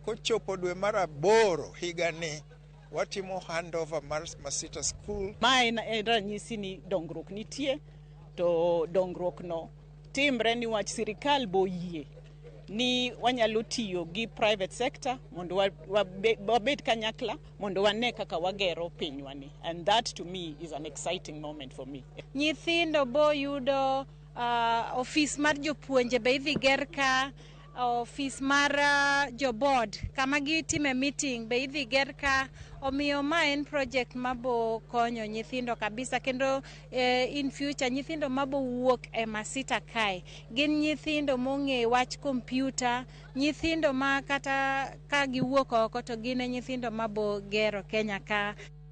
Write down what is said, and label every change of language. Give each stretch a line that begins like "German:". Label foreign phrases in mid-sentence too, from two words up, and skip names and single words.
Luo (Kenya and Tanzania): Kochopo dwe mar 8 higani watimo handover mar Masita School. Ma en ranyisi ni dongruok nitie, to dongruok no timre niwach sirikal boyie ni wanyalo tiyo gi
English: private sector
Luo (Kenya and Tanzania): mondo wabed kanyakla mondo wane kaka wagero pinywani,
English: and that to me is an exciting moment for me.
Luo (Kenya and Tanzania): Nyithindo bo yudo office mar jopuonje be idhi ger ka, office mar jobod kama gitime meeting be idhi ger ka. Omiyo ma en project mabo konyo nyithindo kabisa, kendo
English: in future
Luo (Kenya and Tanzania): nyithindo mabo wuok e Masita kae gin nyithindo mong'e wach computer, nyithindo ma kata ka giwuok oko to gin nyithindo mabo gero Kenya ka.